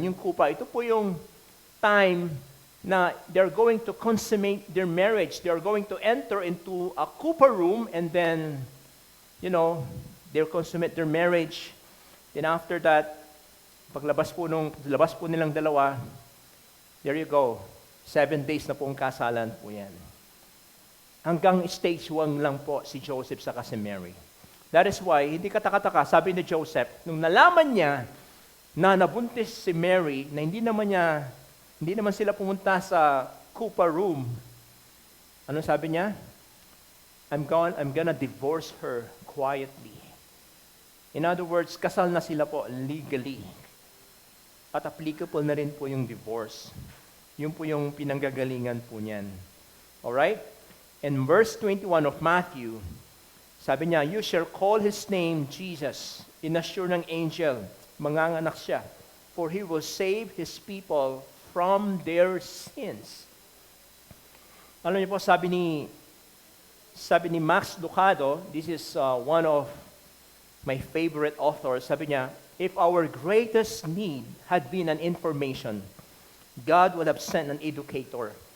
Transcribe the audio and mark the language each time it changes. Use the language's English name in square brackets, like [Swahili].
[English] Yung kupa, [Filipino] ito po yung [English] time na they're going to consummate their marriage. They're going to enter into a kupa room and then, they'll consummate their marriage. Then after that, [Filipino] labas po nilang dalawa, [English] there you go. [Filipino] 7 days na po ang kasalan po yan. Hanggang stage 1 lang po si Joseph sa si Mary. [English] That is why, [Filipino] hindi katakataka, sabi ni Joseph, nung nalaman niya na nabuntis si Mary, na hindi naman sila pumunta sa kupa room, ano sabi niya? [English] I'm gonna divorce her quietly. In other words, [Filipino] kasal na sila po legally. At applicable na rin po yung divorce. Yun po yung pinanggagalingan po niyan. Alright? [English] In verse 21 of Matthew, [Filipino] sabi niya, [English] you shall call his name Jesus. [Filipino] Inassure ng angel, manganganak siya. [English] For he will save his people from their sins. [Filipino] Alam niyo po, [English] sabi ni Max Lucado, this is one of my favorite authors, [Filipino] sabi niya, [English] if our greatest need had been an information, God would have sent an educator.